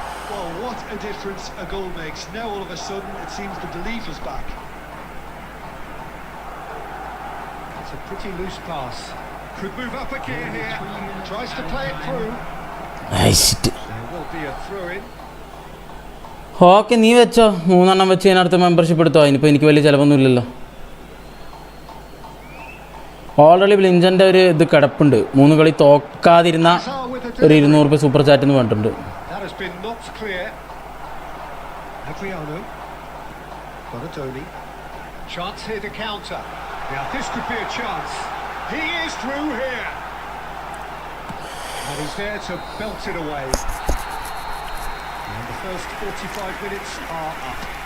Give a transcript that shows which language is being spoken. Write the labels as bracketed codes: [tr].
[en] Well, what a difference a goal makes. Now all of a sudden it seems the belief is back. It's a pretty loose pass. Could move up a gear here. Tries to play it through. There will be a throw-in. [ml] Okay നീ വെച്ചോ. 3 എണ്ണം വെച്ച് അതിനടുത്ത് membership എടുത്തോ. അതിനിപ്പോൾ എനിക്ക് വലിയ ചിലവൊന്നും ഇല്ലല്ലോ. ഓൾറെഡി ബ്ലിഞ്ചൻ്റെ ഒരു ഇത് കിടപ്പുണ്ട്. 3 കളി തോക്കാതിരുന്ന ഒരു 200 രൂപ super ചാറ്റിന് വേണ്ടിട്ടുണ്ട്. [en] That has been knocked clear. Adriano. Bonatoni. Chance here to counter. Now this could be a chance. He is through here. And he's there to belt it away. And the first 45 minutes are up.